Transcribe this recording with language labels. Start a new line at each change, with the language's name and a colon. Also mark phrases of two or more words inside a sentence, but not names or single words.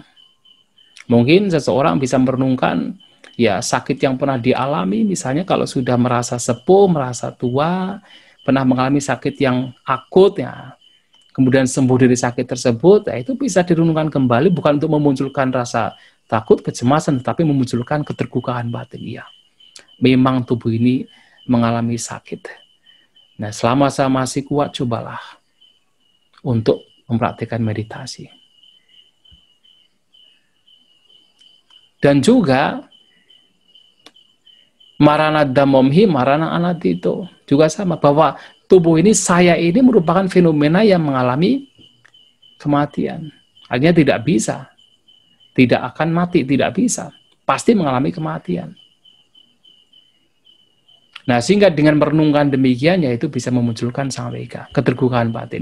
Indonesian: Mungkin seseorang bisa merenungkan ya sakit yang pernah dialami, misalnya kalau sudah merasa sepuh, merasa tua, pernah mengalami sakit yang akut, ya, kemudian sembuh dari sakit tersebut, ya, itu bisa direnungkan kembali, bukan untuk memunculkan rasa takut, kecemasan, tetapi memunculkan keterbukaan batin. Ya, memang tubuh ini mengalami sakit. Nah, selama saya masih kuat, cobalah untuk mempraktikkan meditasi. Dan juga
Pali: marana damomhi, marana anati
Indonesian: itu juga sama, bahwa tubuh ini, saya ini merupakan fenomena yang mengalami kematian. Artinya tidak bisa, tidak akan mati, tidak bisa, pasti mengalami kematian. Nah, sehingga dengan merenungkan demikian, yaitu bisa memunculkan sang vega, ketergugahan batin.